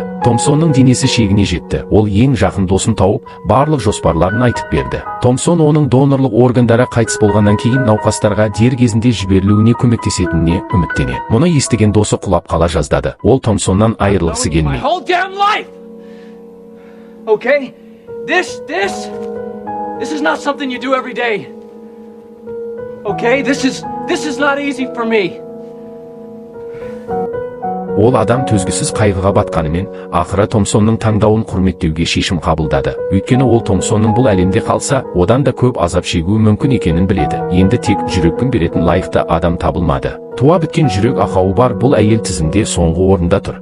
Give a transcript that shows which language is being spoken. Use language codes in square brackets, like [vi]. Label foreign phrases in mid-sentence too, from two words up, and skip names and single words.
[kk] Томпсонның денесі шегіне жетті. Ол ең жақын досын тауып, барлық жоспарларын айтып берді. Томпсон оның донорлық органдары қайтыс болғаннан кейін науқастарға дер кезінде жіберілуіне көмектесетініне үміттенеді. Мұны естіген досы құлап қала жаздады. Ол Томпсоннан айырылғысы келмейді. [en] Okay? This is not something you do every day. Okay? This is not easy for me. [kk] Ол адам төзгісіз қайғыға батқанымен, ақыры Томпсонның таңдауын құрметтеуге шешім қабылдады. Өйткені ол Томпсонның бұл әлемде қалса, одан да көп азап шегуі мүмкін екенін біледі. Енді тек жүрекпен беретін лайықты адам табылмады. Туа біткен жүрек ақауы бар бұл әйел тізімде соңғы орында тұр.